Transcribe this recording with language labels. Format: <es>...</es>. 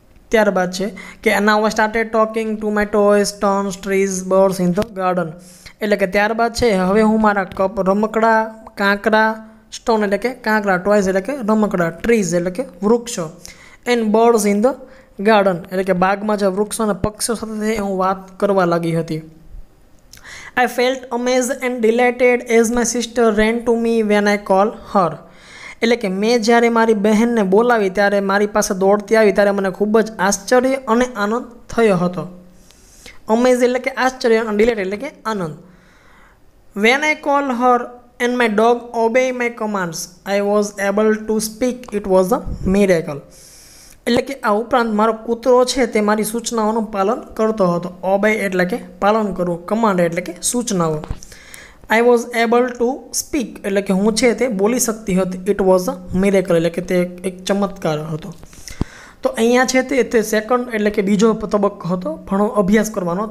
<gu>ત્યારબાદ છે કે</gu> <en>now I started talking to my toys, stones, trees, birds in the garden,</en> <gu>એટલે કે ત્યારબાદ છે હવે હું મારા કપ, રમકડા, કાંકરા, સ્ટોન એટલે કે કાંકરા, ટોયઝ એટલે કે રમકડા, ટ્રીઝ એટલે કે વૃક્ષો,</gu> <en>and birds in the garden</en> <gu>એટલે કે બાગમાં જે વૃક્ષો અને પક્ષીઓ સાથે હું વાત કરવા લાગી હતી.</gu> <en>I felt amazed and delighted as my sister ran to me when I called her.</en> <gu>એટલે કે મેં જ્યારે મારી બહેનને બોલાવી ત્યારે મારી પાસે દોડતી આવી ત્યારે મને ખૂબ જ આશ્ચર્ય અને આનંદ થયો હતો. અમેઝ એટલે કે આશ્ચર્ય અને ડિલાઇટ એટલે કે આનંદ.</gu> <en>When I called her and my dog obeyed my commands, I was able to speak. It was a miracle.</en> <gu>એટલે કે આ ઉપરાંત મારો કૂતરો છે તે મારી સૂચનાઓનું પાલન કરતો હતો. ઓબે એટલે કે પાલન કરવું, કમાન્ડ એટલે કે સૂચનાઓ.</gu> <en>I was able to speak</en> <gu>એટલે કે હું છે તે બોલી શકતી હતી.</gu> <en>it was a miracle</en> <gu>એટલે કે તે એક ચમત્કાર હતો. તો અહીંયા છે તે સેકન્ડ એટલે કે બીજો તબક્કો હતો ભણો અભ્યાસ કરવાનો.</gu>